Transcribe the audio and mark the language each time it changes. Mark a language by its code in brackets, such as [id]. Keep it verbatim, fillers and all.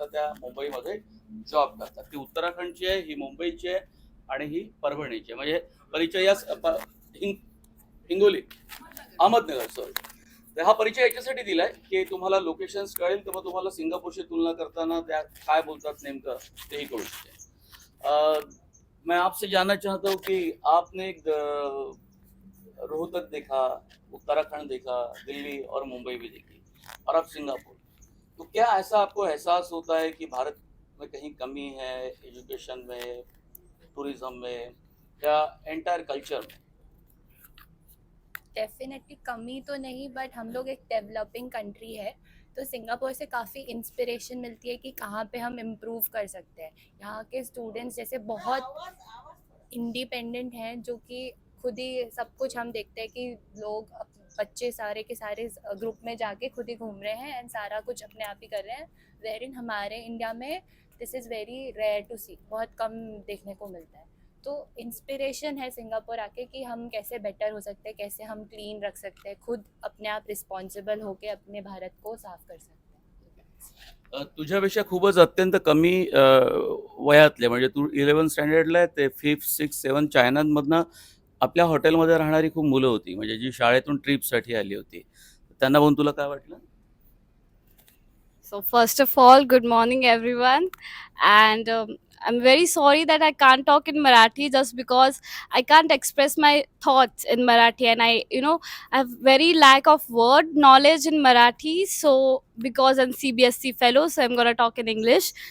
[mr] आता त्या मुंबईमध्ये जॉब करतात. ती उत्तराखंडची आहे, ही मुंबईची आहे आणि ही परभणीची आहे. म्हणजे परिचय या स- प- हिंग- हिंगोली अहमदनगर सॉरी. तर हा परिचय याच्यासाठी दिलाय की तुम्हाला लोकेशन कळेल, तर मग तुम्हाला सिंगापूरशी तुलना करताना त्या काय बोलतात नेमकं तेही कळू शकेल. [hi] अ, मैं आपसे जानना चाहता हूँ कि आपने एक, अ, रोहतक देखा, उत्तराखंड देखा, दिल्ली और मुंबई भी देखी और अब सिंगापुर, तो क्या ऐसा आपको एहसास होता है कि भारत में कहीं कमी है एजुकेशन में, टूरिज्म में या एंटायर कल्चर में? डेफिनेटली कमी तो नहीं, बट हम लोग एक डेवलपिंग कंट्री है तो सिंगापुर से काफ़ी इंस्पिरेशन मिलती है कि कहाँ पे हम इम्प्रूव कर सकते हैं। यहाँ के स्टूडेंट्स जैसे बहुत इंडिपेंडेंट हैं, जो कि खुद ही सब कुछ हम देखते हैं कि लोग अप- बच्चे सारे के सारे ग्रुप में जाके खुद ही घूम रहे हैं एंड सारा कुछ अपने आप ही कर रहे हैं, वेर इन हमारे इंडिया में [en] this is very rare to see, [hi] बहुत कम देखने को मिलता है। तो इंस्पिरेशन है सिंगापुर आके कि हम कैसे बेटर हो सकते हैं, कैसे हम क्लीन रख सकते हैं, खुद अपने आप रिस्पॉन्सिबल होके अपने भारत को साफ कर सकते हैं। [mr] अ, तुझ्यापेक्षा खूपच अत्यंत कमी अ, वयातले, म्हणजे तू इलेवन स्टँडर्डला आहे, ते फिफ्थ सिक्स सेवन चायनामधनं आपल्या हॉटेलमध्ये राहणारी खूप मुलं होती, म्हणजे जी शाळेतून ट्रिपसाठी आली होती. त्यांना बघून तुला काय वाटलं? [en] So, first of all, good morning, everyone. And um, I'm very sorry that I can't talk in Marathi just because I can't express my thoughts in Marathi. And I, you know, I have very lack of word knowledge in Marathi. So, because I'm C B S C fellow, so I'm going to talk in English.